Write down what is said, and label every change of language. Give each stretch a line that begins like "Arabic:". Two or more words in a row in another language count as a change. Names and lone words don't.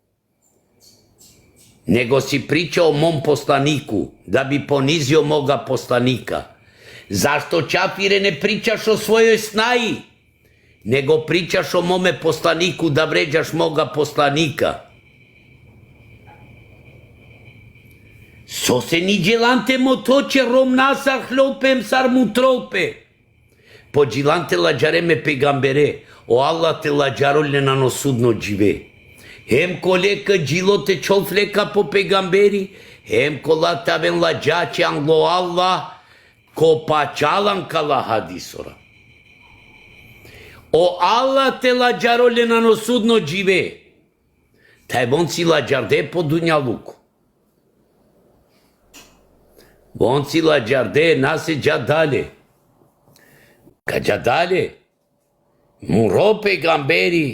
Bosnian: Nego si pričao o mom poslaniku, da bi ponizio moga poslanika. Zašto čafire ne pričaš o svojoj snaji? Nego pričaš o mome poslaniku da vređaš moga poslanika.
Romany: Sose nigilante motoce romnasa hlopem sar mutrope. Po gilante lađareme pegambere, o Allah te lađarolle na nosudno džive. Hem kolecă gilo te čolfleka po pegamberi, hem kola taven lađače anglo Allah, ko pačalan kala hadisora. O Allah te lađarolle na nosudno džive. Taj bon si lađarde po dunjaluku. Bon si lađarde nase džadale. Ka džadale. Muro pegamberi.